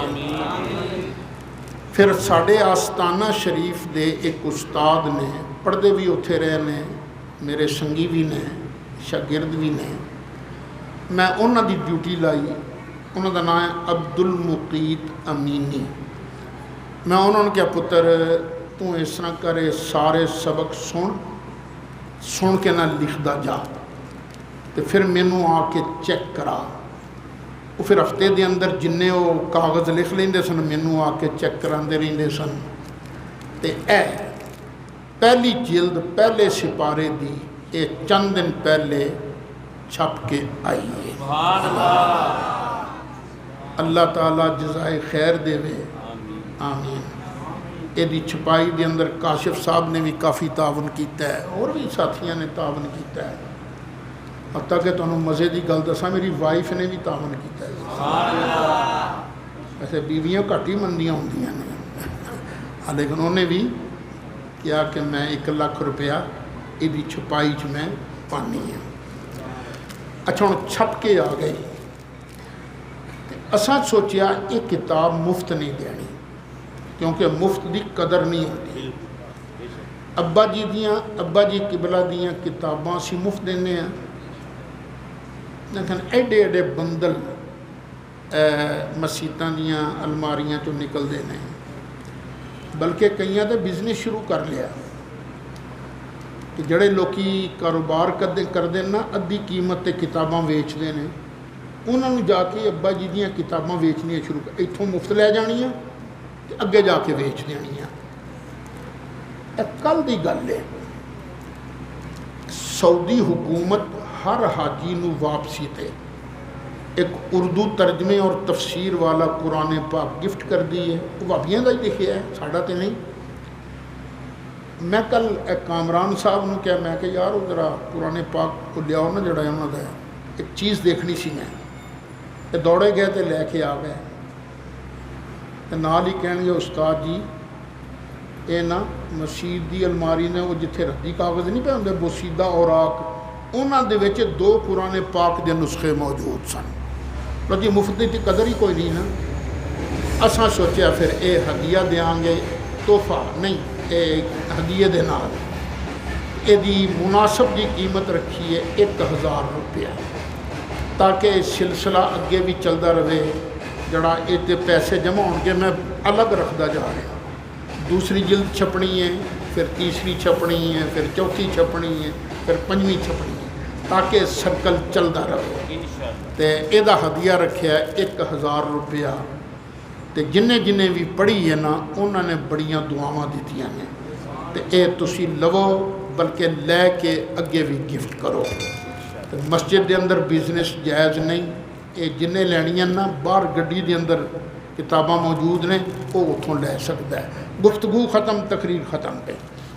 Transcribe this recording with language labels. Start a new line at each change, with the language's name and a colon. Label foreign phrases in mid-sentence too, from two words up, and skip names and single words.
Punjabi: پھر ساڑھے آستانہ شریف دے ایک استاد نے، پڑھدے بھی اتھے رہے نے، میرے سنگی بھی نے، شاگرد بھی نے، میں انہوں دی ڈیوٹی لائی، انہوں دا نام ہے عبدالمقیت امینی۔ میں انہوں نے کہا پتر تو اس طرح کرے سارے سبق سن کے نہ لکھدا جا تے پھر مینوں آ کے چیک کرا۔ وہ پھر ہفتے دے اندر جننے وہ کاغذ لکھ لیندے سن مینوں آ کے چیک کراندے رہندے سن تے اے پہلی جلد پہلے سپارے دی اے چند دن پہلے چھپ کے آئی ہے۔
Arabic: سبحان اللہ،
Punjabi: اللہ تعالیٰ جزائے خیر دے وے، آمین۔ یہ دی چھپائی دے اندر کاشف صاحب نے بھی کافی تعاون کیتا ہے، اور بھی ساتھیاں نے تعاون کیتا ہے، حتیٰ کہ تمہیں مزے دی گل دساں میری وائف نے بھی تعاون کیتا ہے۔ ویسے بیویاں گھٹ ہی مندیاں ہوندیاں نے، لیکن انہوں نے بھی کیا کہ میں 1 لاکھ روپیہ یہ دی چھپائی چ میں پانی ہے۔ اچھا ہوں چھپ کے آ گئی، اساں سوچیا یہ کتاب مفت نہیں دینی کیونکہ مفت دی قدر نہیں ہوتی۔ ابا جی قبلہ دیاں کتاباں سی مفت دینے ہیں، لیکن ایڈے ایڈے بندل مسیتاں دیاں الماریاں چوں نکل دینے ہیں، بلکہ کئیاں تے بزنس شروع کر لیا کہ جڑے لوکی کاروبار کردے نا ادھی قیمت تے کتاباں ویچ دینے، انہوں نے جا کے ابا جی دیاں کتاباں ویچنیاں شروع کر، اتھوں مفت لے جانیاں تے اگے جا کے ویچ دینیاں۔ کل دی گل ہے، سعودی حکومت ہر حاجی نو واپسی تے ایک اردو ترجمے اور تفسیر والا قرآن پاک گفٹ کر دی ہے، وہ بھابیاں دا ہی لکھیا ہے، ساڈا تے نہیں۔ میں کل ایک کامران صاحب نے کہا، میں کہ یار وہ ذرا قرآن پاک کو لیاؤ نا جڑا انہوں دا ہے، ایک چیز دیکھنی سی میں، تے دوڑے گئے تے لے کے آ گئے، تے نال ہی کہن گے استاد جی اے نا مسجد دی الماری نے وہ جتھے ردی کاغذ نہیں پہ ہوندے بوسیدہ اوراق، انہاں دے وچ 2 قرآن پاک دے نسخے موجود سن۔ جی مفت دی قدر ہی کوئی نہیں نا، اساں سوچیا پھر اے ہدیہ دیاں گے، تحفہ نہیں، اے ہدیے دے نال اے دی مناسب دی قیمت رکھی ہے 1000 روپیہ، تاکہ سلسلہ اگے بھی چلتا رہے، جڑا یہ پیسے جمع ہو کے میں الگ رکھتا جا رہا. دوسری جلد چھپنی ہے، پھر تیسری چھپنی ہے، پھر چوتھی چھپنی ہے، پھر پنجویں چھپنی ہے، تاکہ سرکل چلتا رہے. تے یہ ہدیہ رکھا 1000 روپیہ. تے جنہیں جنہیں بھی پڑھی ہے نا انہوں نے بڑیاں دعاواں دیتی ہیں. تے اے تسی لو بلکہ لے کے اگے بھی گفٹ کرو. تے مسجد دے اندر بزنس جائز نہیں. یہ جنہیں لینی ہیں نا باہر گڈی دے اندر کتاباں موجود نے وہ اتوں لے سکتا ہے. گفتگو ختم، تقریر ختم پہ.